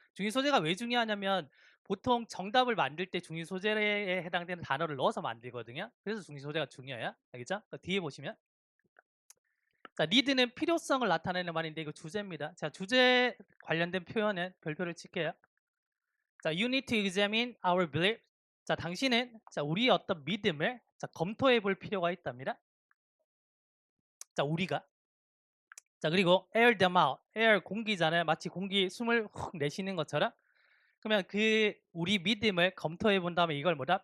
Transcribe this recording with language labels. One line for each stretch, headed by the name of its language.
Korean: 중심 소재가 왜 중요하냐면 보통 정답을 만들 때 중심 소재에 해당되는 단어를 넣어서 만들거든요. 그래서 중심 소재가 중요해요. 알겠죠? 뒤에 보시면 자, need는 필요성을 나타내는 말인데 이거 주제입니다. 자, 주제 관련된 표현은 별표를 칠게요.
English: 자, you need to examine our belief.
Korean: 자, 당신은 자, 우리의 어떤 믿음을 자, 검토해 볼 필요가 있답니다. 자, 우리가 자, 그리고
English: air them out.
Korean: air 공기잖아요. 마치 공기 숨을 훅 내쉬는 것처럼. 그러면 그 우리 믿음을 검토해 본 다음에 이걸 뭐다?